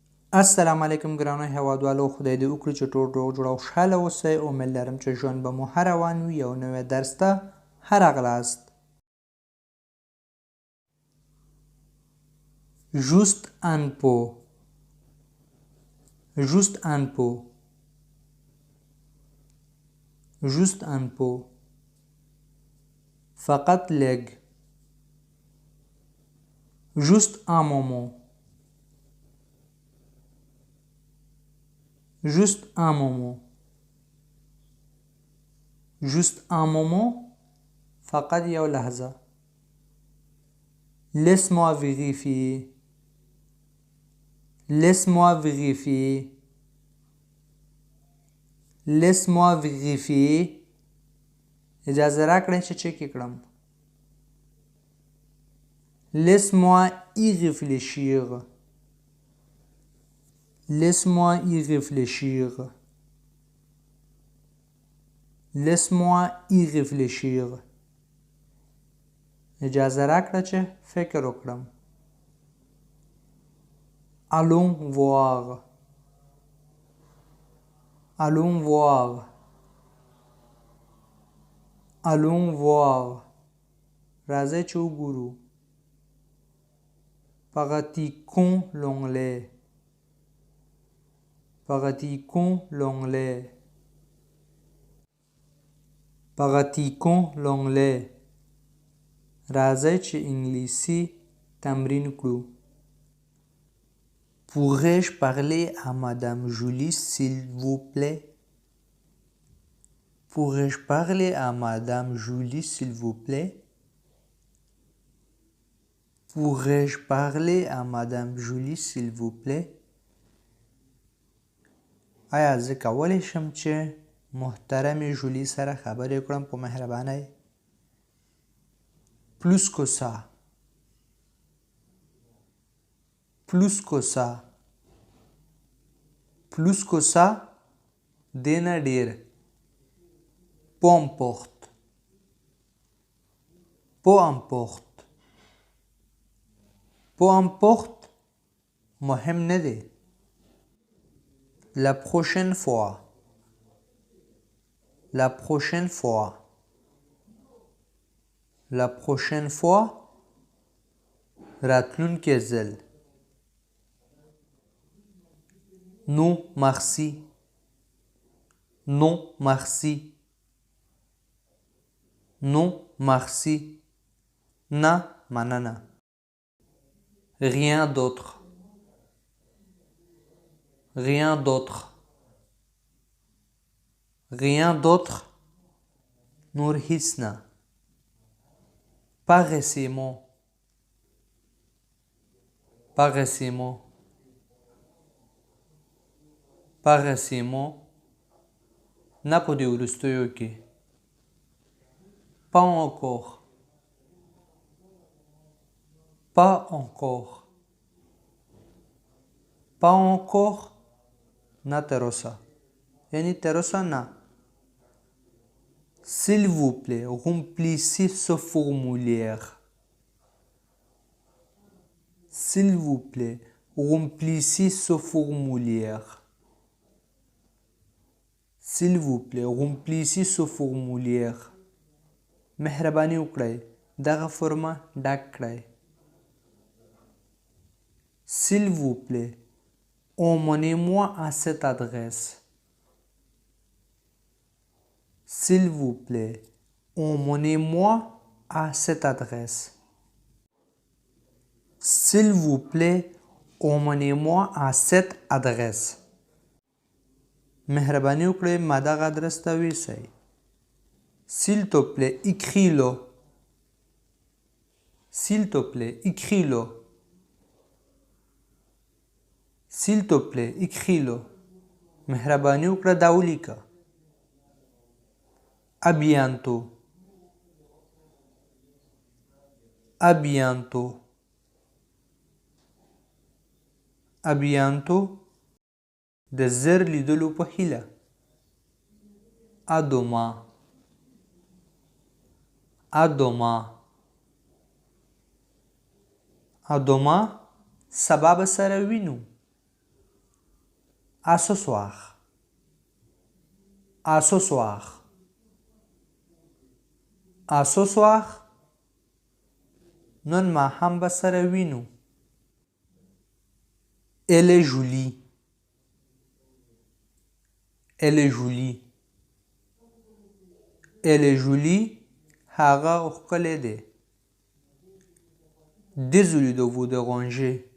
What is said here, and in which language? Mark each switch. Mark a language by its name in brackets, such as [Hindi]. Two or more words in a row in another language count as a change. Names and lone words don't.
[Pashto] السلام علیکم ګرانو هیوادوالو، خدای دې وکړي چې ټول روغ جوړ او خوشحاله اوسئ. امید لرم چې ژوند به مو ښه روان وي. یو نوی درس ته ښه راغلاست. [French] juste un peu juste un peu juste un peu [Pashto] فقط لږ [French] juste un moment juste un moment juste un moment [Pashto] فقط یو لحظه. [French] laisse-moi vérifier laisse-moi vérifier laisse-moi vérifier [Pashto] اجازه راکړئ چې چک کړم. [French] laisse-moi y réfléchir laisse-moi y réfléchir laisse-moi y réfléchir [Pashto] اجازه راکړه چې فکر وکړم. [French] allons voir allons voir allons voir [Pashto] راځئ چې وګورو. [French] pratiquons l'anglais pratiquons l'anglais pratiquons l'anglais [Pashto] راځئ چې انګلیسي تمرین کړو. [French] pourrais-je parler à madame Julie s'il vous plaît pourrais-je parler à madame Julie s'il vous plaît pourrais-je parler à madame Julie s'il vous plaît [Pashto] آیا زه کولی شم چې محترمې جولی سره خبرې وکړم په مهربانۍ؟ [French] plus que ça plus que ça plus que ça [Pashto] دینا ډیر. [French] peu importe peu importe peu importe [Pashto] مهم نه دی. [French] la prochaine fois la prochaine fois la prochaine fois [Pashto] راتلونکی ځل. [French] non merci non merci non merci [Pashto] نه مننه. [French] rien d'autre rien d'autre rien d'autre [Pashto] نور هیڅ نه. [French] pas récemment pas récemment pas récemment [Pashto] نه په دې وروستیو کې. [French] pas encore pas encore pas encore [Pashto] نه تر اوسه یعنی تر اوسه نه. [French] s'il vous plaît remplissez ce formulaire s'il vous plaît remplissez ce formulaire s'il vous plaît remplissez ce formulaire [Pashto] مهرباني وکړئ دغه فرمه ډک کړئ. [French] s'il vous plaît emmenez-moi à cette adresse s'il vous plaît emmenez-moi à cette adresse s'il vous plaît emmenez-moi à cette adresse [Pashto] مهرباني وکړئ ما دغه ادرس ته ویسئ. [French] s'il te plaît écris-le s'il te plaît écris-le s'il te plaît écris-le [Pashto] مهرباني وکړه دا ولیکه. [French] à bientôt à bientôt à bientôt [Pashto] د زر لیدلو په هیله. [French] à demain à demain à demain [Pashto] سبا به سره وینو. [French] À ce soir. À ce soir. À ce soir. [Pashto] نن ماښام به سره وینو. [French] Elle est jolie. Elle est jolie. Elle est jolie. [Pashto] هغه ښکلی دی. [French] Désolé de vous déranger.